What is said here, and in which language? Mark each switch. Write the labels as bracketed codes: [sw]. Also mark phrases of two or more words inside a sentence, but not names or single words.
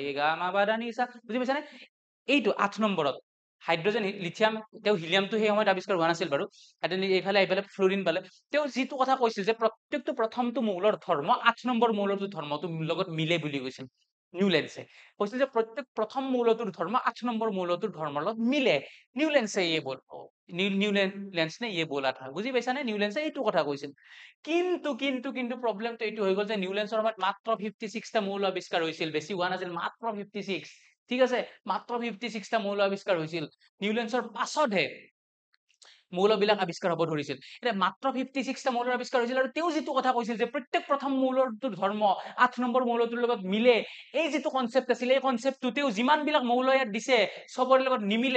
[as] গা মা পা ধা নি সা বুজি পাইছানে এইটো 8 নম্বৰত হাইড্ৰজেন লিথিয়াম তেওঁ হিলিয়ামটো সেই সময়ত আৱিষ্কাৰ হোৱা নাছিল বাৰু এইফালে ফ্লুৰিন পালে তেওঁ যিটো কথা কৈছিল যে প্ৰত্যেকটো প্ৰথমটো মৌলৰ ধৰ্ম 8 নম্বৰ মৌলটো ধৰ্মটো লগত মিলে বুলি কৈছিল নিউলেন্সে কৈছিল যে প্ৰত্যেক প্ৰথম মৌলটোৰ ধৰ্ম 8 নম্বৰ মৌলটোৰ ধৰ্মৰ লগত মিলে নিউলেন্সে [hi] ये बोल [as] নিউলেন্স [hi] ने ये बोला था [as] বুজি পাইছানে নিউলেন্সে এইটো কথা কৈছিল কিন্তু প্ৰবলেমটো এইটো হৈ গ'ল যে নিউলেন্সৰ সময়ত মাত্ৰ 56 টা মৌল আৱিষ্কাৰ হৈছিল বেছি হোৱা নাছিল মাত্ৰ 56 ঠিক আছে মাত্ৰ 56 টা মৌল আৱিষ্কাৰ হৈছিল নিউলেন্সৰ পাছতহে মৌলবিলাক আৱিষ্কাৰ হ'ব ধৰিছিল এটা মাত্ৰ 56 টা মৌলৰ আৱিষ্কাৰ হৈছিল আৰু তেওঁ যিটো কথা কৈছিল যে প্ৰত্যেক প্ৰথম মৌলটোৰ ধৰ্ম 8 নম্বৰ মৌলটোৰ লগত মিলে এই যিটো কনসেপ্ট আছিল এই কনসেপ্টটো তেওঁ যিমান বিলাক মৌল ইয়াত দিছে সবৰ লগত নিমিলে